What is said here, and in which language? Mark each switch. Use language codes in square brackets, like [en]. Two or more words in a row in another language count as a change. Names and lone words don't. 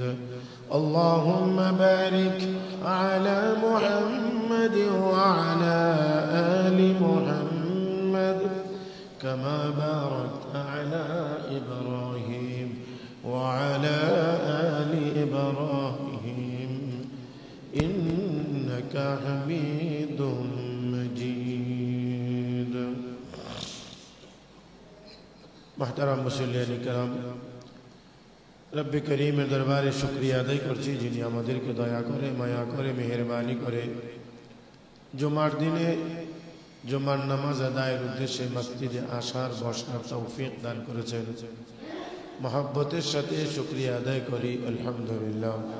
[ar] اللهم بارك على محمد وعلى آل محمد كما باركت على إبراهيم وعلى آل إبراهيم إنك حميد مجيد. [bn] محترم মুসল্লিয়ান کرام রব করিম দরবারে শুকরিয়া আদায় करছি যিনি আমাদেরকে দয়া করে মায়া করে মেহেরবানি করে জুমার দিনে জুমার নামাজ আদায়ের উদ্দেশ্যে মসজিদে আসার বসার তৌফিক দান করেছেন। মহব্বতের সাথে শুকরিয়া আদায় করি আলহামদুলিল্লাহ।